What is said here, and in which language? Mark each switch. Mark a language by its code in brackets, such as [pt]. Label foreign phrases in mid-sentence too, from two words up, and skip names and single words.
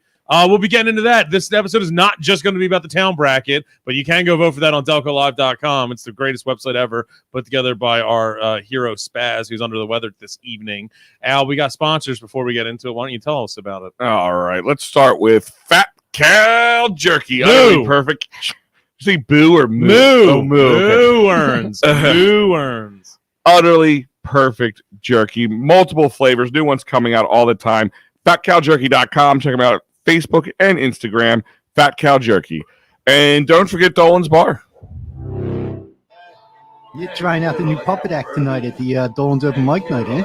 [en] We'll be getting into that. This episode is not just going to be about the town bracket, but you can go vote for that on DelcoLive.com. It's the greatest website ever, put together by our hero Spaz, who's under the weather this evening. Al, we got sponsors before we get into it. Why don't you tell us about it? All right, let's start with Fat Cow Jerky. Utterly perfect. You say boo or moo? Moo. Oh, moo. Okay. Moo earns. Moo earns. Utterly perfect jerky. Multiple flavors. New ones coming out all the time. FatCowJerky.com. Check them out. Facebook and Instagram, Fat Cow Jerky. And don't forget Dolan's Bar. You're trying out the new puppet act tonight at the Dolan's Open Mic Night, eh?